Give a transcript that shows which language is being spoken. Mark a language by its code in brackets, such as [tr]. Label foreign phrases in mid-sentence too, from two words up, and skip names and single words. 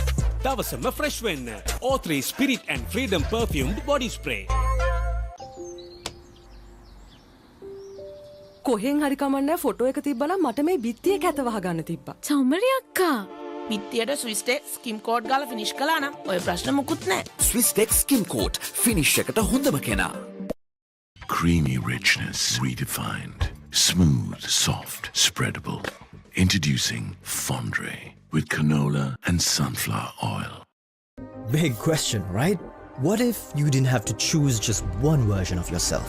[si] දවසම ෆ්‍රෙෂ් වෙන්න O3 Spirit and Freedom [en] perfumed body spray. [si] කොහෙන් හරි කමන්නේ ෆොටෝ එක තිබ්බනම් මට මේ බිත්තියේ කැත වහගන්න තිබ්බා. චමරි අක්කා. පිත්තියට ස්විස්ටෙක් [en] skim coat [si] ගාලා ෆිනිෂ් කළා නම් ඔය ප්‍රශ්න මුකුත් නැහැ. ස්විස්ටෙක් [en] skim coat finish [si] එකට හොඳම කෙනා. [en] Creamy richness redefined. Smooth, soft, spreadable. Introducing Fondre with canola and sunflower oil. Big question, right? What if you didn't have to choose just one version of yourself?